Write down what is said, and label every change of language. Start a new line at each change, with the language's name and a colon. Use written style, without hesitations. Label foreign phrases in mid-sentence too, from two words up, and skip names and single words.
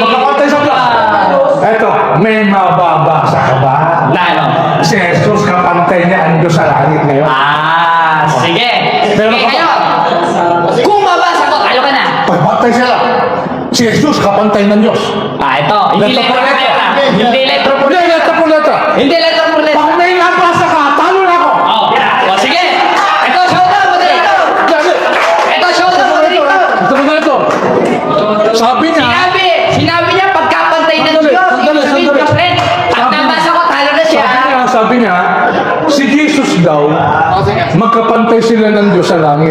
Filipino: Magkapantay sa Diyos. Eto, may mababasa ka ba? Lalo. Si Jesus kapantay niya ang Diyos sa langit ngayon. Sige. Pero Sige, kapag- ngayon. Kung mabasa ko, talo ka na. Pagpantay sila. Si Jesus kapantay ng Diyos. Ito. Hindi Letra letra por por letra. letra. Hindi
Spanish: letra por
Filipino: Hindi,
Spanish: letra po letra.
Filipino: Hindi
Spanish: letra por letra.
Filipino: Pag may nabasa ka, talo na ako. Sige. Ito,
English: showdown, moderator.
Filipino: Ito,
English: showdown, moderator.
Filipino: Ito. Sabi niya, Sinabi niya pagkapantay ng Sandali, Diyos. sandali, Ibig sabihin, sandali. friend, pag nabasa ko, talo na siya. sabi niya, si Jesus daw, magkapantay sila ng Diyos sa langit.